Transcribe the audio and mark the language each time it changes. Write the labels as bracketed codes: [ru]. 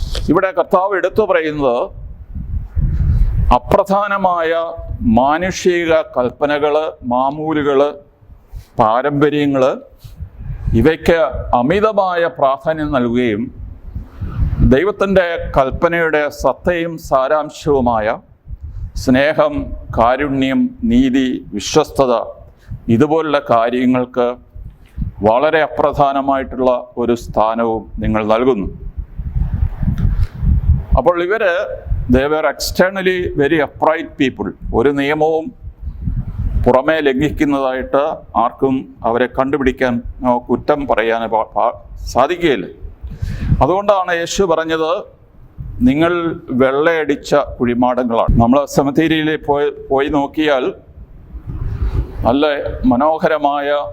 [ml] ഇവിടെ കർത്താവ് എടുത്തു പറയുന്നത് അപ്രധാനമായ മാനുഷിക കൽപ്പനകള്, മാമൂലുകള്, പാരമ്പര്യങ്ങള്, ഇവയ്ക്ക് അമിതമായ പ്രാധാന്യം നൽകുകയും ദൈവത്തിൻ്റെ കൽപ്പനയുടെ സത്തയും സാരാംശവുമായ സ്നേഹം, കാരുണ്യം, നീതി, വിശ്വസ്തത ഇതുപോലുള്ള കാര്യങ്ങൾക്ക് വളരെ അപ്രധാനമായിട്ടുള്ള ഒരു സ്ഥാനവും നിങ്ങൾ നൽകുന്നു. അപ്പോൾ ഇവര് [en] they were externally very upright people. [ml] ഒരു നിയമവും പുറമേ ലംഘിക്കുന്നതായിട്ട് ആർക്കും അവരെ കണ്ടുപിടിക്കാൻ കുറ്റം പറയാൻ സാധിക്കുകയില്ല. അതുകൊണ്ടാണ് യേശു പറഞ്ഞത്, നിങ്ങൾ വെള്ളയടിച്ച കുഴിമാടങ്ങളാണ്. നമ്മൾ സെമിത്തേരിയിൽ പോയി നോക്കിയാൽ നല്ല മനോഹരമായ